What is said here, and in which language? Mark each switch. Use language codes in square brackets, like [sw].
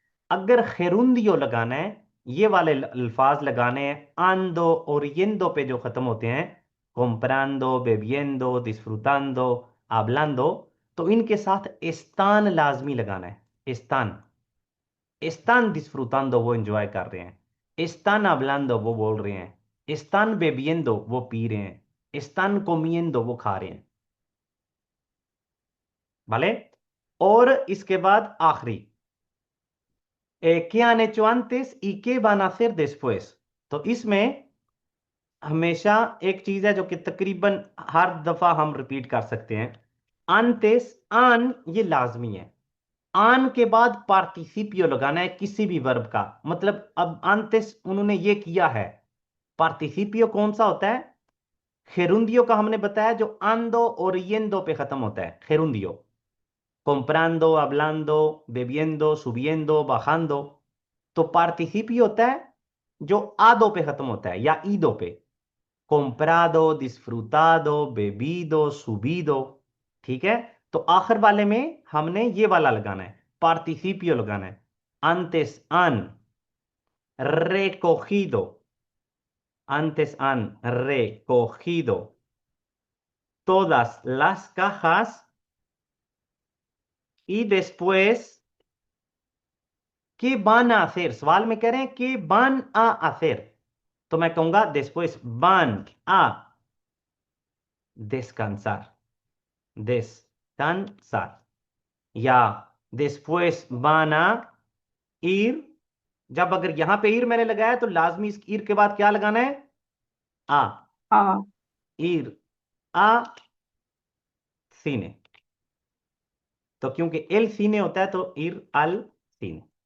[hi] अगर gerundio लगाना है, ये वाले अल्फाज लगाने हैं ando और yendo पे जो खत्म होते हैं, comprando, bebiendo, disfrutando, hablando, तो इनके साथ están लाजमी लगाना है। [es] están disfrutando, [hi] वो एंजॉय कर रहे हैं। [es] están hablando, [hi] वो बोल रहे हैं। [es] están bebiendo, [hi] वो पी रहे हैं। [es] están comiendo, [hi] वो खा रहे हैं। भले। और इसके बाद आखिरी, [es] ¿qué han hecho antes y qué van a hacer después? [hi] तो इसमें हमेशा एक चीज है जो कि तकरीबन हर दफा हम रिपीट कर सकते हैं। antes, आन ये लाजमी है। आन के बाद पार्टिसिपियो लगाना है किसी भी वर्ब का। मतलब अब antes उन्होंने ये किया है, पार्टिसिपियो कौन सा होता है? gerundio का हमने बताया जो ando और yendo पे खत्म होता है, gerundio। [es] comprando, hablando, bebiendo, subiendo, bajando। [hi] तो पार्टिसिपियो होता है जो आदो पे खत्म होता है या ईदो पे, [es] comprado, disfrutado, bebido, subido। [hi] ठीक है। तो आखिर वाले में हमने ये वाला लगाना है, पार्टिसिपियो लगाना है। [es] antes han recogido, antes han recogido todas las cajas y después, ¿qué van a hacer? [hi] सवाल में कह रहे हैं [es] ¿qué van a hacer? [hi] तो मैं कहूंगा [es] después van a descansar, descansar। [hi] या [es] después van a ir, [hi] जब अगर यहां पे ir मैंने लगाया तो लाजमी इस ir के बाद क्या लगाना है? आ। हाँ। [es] ir a cine। [hi] तो क्योंकि el cine होता है तो [es] ir al cine।